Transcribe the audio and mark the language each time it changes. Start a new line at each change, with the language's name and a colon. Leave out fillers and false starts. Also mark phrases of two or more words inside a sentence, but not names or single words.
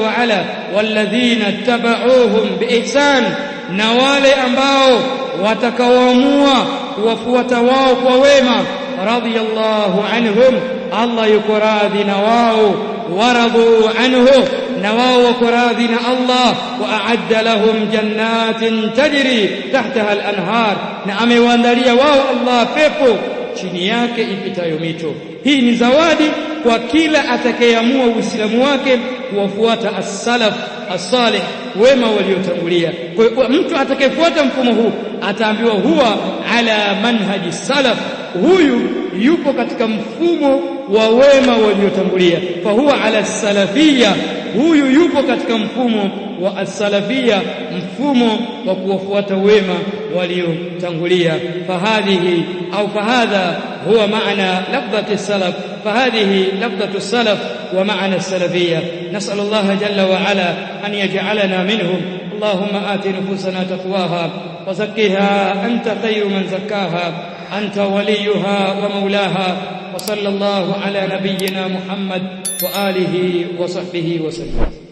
Arabic: وعلا والذين اتبعوهم بإحسان,
Swahili: na wale ambao watakaoamua kuwafuata wao kwa wema,
Arabic: رضي الله عنهم,
Swahili: Allah yuko radhi na wao,
Arabic: ورضوا عنه,
Swahili: na wao wako radhi na Allah,
Arabic: وأعد لهم جنات تجري تحتها الأنهار,
Swahili: na amewaandalia wao Allah pepo chini yake ipitayo mito. Hii ni zawadi kwa kila atakayeamua uislamu wake kuwafuata
Arabic: السلف الصالح,
Swahili: wema waliotangulia. Kwa hiyo mtu atakayefuata mfumo huu ataambiwa
Arabic: هو على منهج سلف,
Swahili: huyu yupo katika mfumo wa wema waliotangulia.
Arabic: فهو على سلفية,
Swahili: huyu yupo katika mfumo wa as-salafiyya, mfumo wa kuwafuata wema waliotangulia.
Arabic: فهذه أو فهذا هو معنى لفظة السلف، فهذه لفظة السلف ومعنى السلفية. نسأل الله جل وعلا أن يجعلنا منهم. اللهم آت نفوسنا تقواها وزكها أنت خير من زكاها أنت وليها ومولاها. وصلى الله على نبينا محمد وآله وصحبه وسلم.